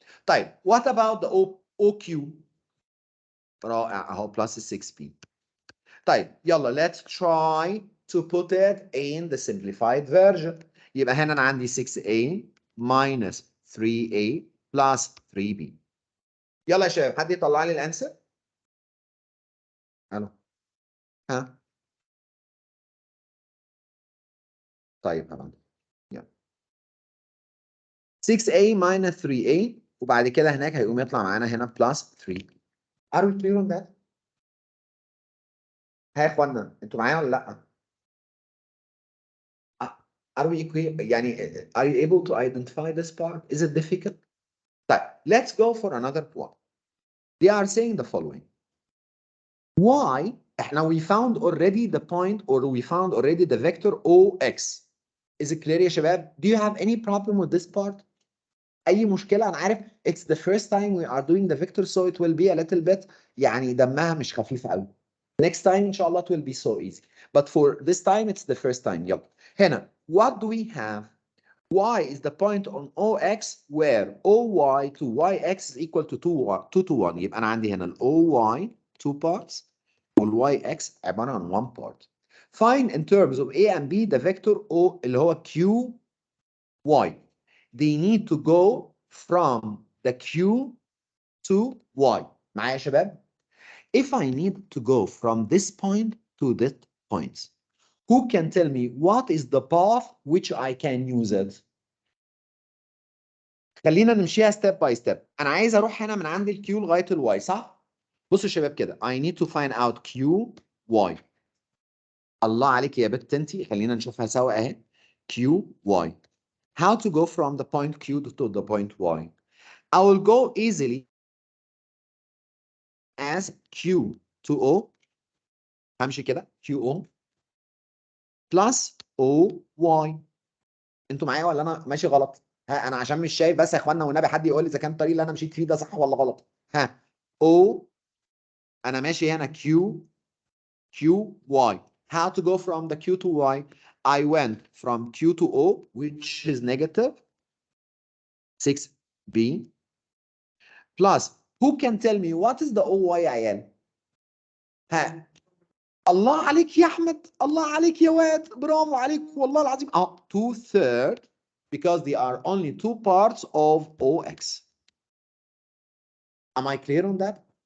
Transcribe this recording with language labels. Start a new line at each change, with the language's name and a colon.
Arabic: طيب
English: what about the OQ؟
Arabic: رائع اهو plus 6B.
English: طيب يلا let's try to put it in the simplified version.
Arabic: يبقى هنا انا عندي 6A minus 3A plus 3B. يلا يا شباب حد يطلع لي الانسر؟ الو ها طيب هبقى يلا 6A minus 3A وبعد كده هناك هيقوم يطلع معانا هنا plus 3.
English: Are we clear on that؟
Arabic: ها يا اخوانا انتوا معايا ولا لا؟
English: Are we يعني are you able to identify this part? Is it difficult؟ طيب let's go for another one. They are saying the following. Why احنا we found already the point or we found already the vector OX. Is it clear يا شباب؟ Do you have any problem with this part؟
Arabic: أي مشكلة؟
English: أنا عارف it's the first time we are doing the vector so it will be a little bit
Arabic: يعني دمها مش خفيف قوي.
English: Next time
Arabic: إن شاء الله
English: it will be so easy. But for this time it's the first time. يلا هنا what do we have? Y is the point on OX where OY to YX is equal to 2 to 1.
Arabic: يبقى أنا عندي هنا ال OY 2 parts وال YX عبارة عن 1 part.
English: Find in terms of A and B the vector O اللي هو QY. They need to go from the Q to Y. معايا يا شباب؟ If I need to go from this point to this point, who can tell me what is the path which I can use it?
Arabic: خلينا نمشيها ستيب باي ستيب. انا عايز اروح هنا من عند الكيو لغايه الواي صح؟ بصوا يا شباب كده
English: I need to find out Q Y.
Arabic: الله عليك يا بت انتي خلينا نشوفها سوا اهي.
English: Q Y. How to go from the point Q to the point Y? I will go easily as Q to O.
Arabic: همشي كده Q O plus O Y. انتوا معايا ولا انا ماشي غلط؟ ها انا عشان مش شايف بس يا اخوانا والنبي حد يقول لي اذا كان الطريق اللي انا مشيت فيه ده صح ولا غلط. ها O انا ماشي هنا Q Y.
English: How to go from the Q to Y? I went from Q to O which is negative 6B plus who can tell me what is the OY يا عيال؟
Arabic: ها الله عليك يا احمد الله عليك يا واد برافو عليك والله العظيم
English: 2/3 because they are only 2 parts of OX. Am I clear on that?